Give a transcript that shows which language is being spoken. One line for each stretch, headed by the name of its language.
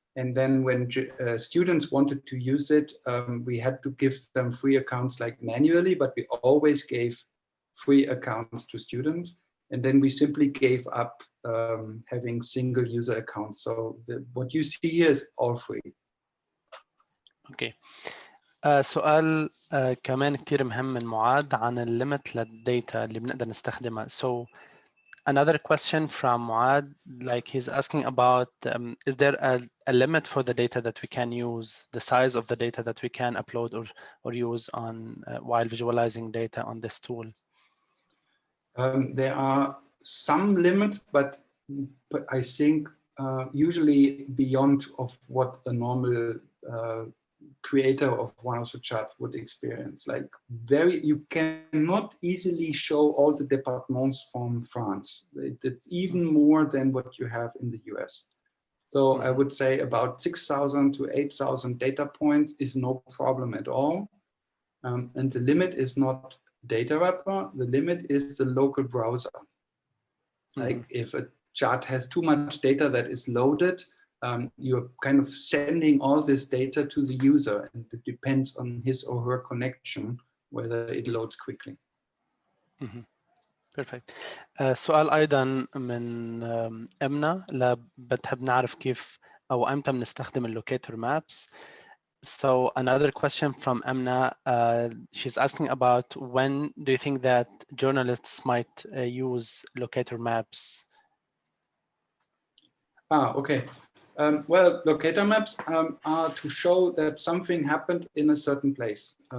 English: And then when students wanted to use it, we had to give them free accounts like manually, but we always gave free accounts to students. And then we simply gave up having single user accounts. So what you see here is all free. Okay.
Arabic: سؤال كمان كتير مهم من معاذ عن الليمت للداتا اللي بنقدر نستخدمها.
English: So another question from Muad, like he's asking about, is there a limit for the data that we can use, the size of the data that we can upload or use on while visualizing data on this tool? There are some limits, but I think usually beyond of what a normal creator of one of the charts would experience. Like you cannot easily show all the departments from France. It's even more than what you have in the US. So I would say about 6,000 to 8,000 data points is no problem at all. And the limit is not Datawrapper, the limit is the local browser. Like if a chart has too much data that is loaded, you're kind of sending all this data to the user, and it depends on his or her connection whether it loads quickly. Perfect.
Arabic: سؤال أيضا من أمنة بتحب نعرف كيف أو أمتى بنستخدم اللوكيتور maps.
English: So another question from Amna, she's asking about when do you think that journalists might use locator maps? Okay. Well, locator maps are to show that something happened in a certain place.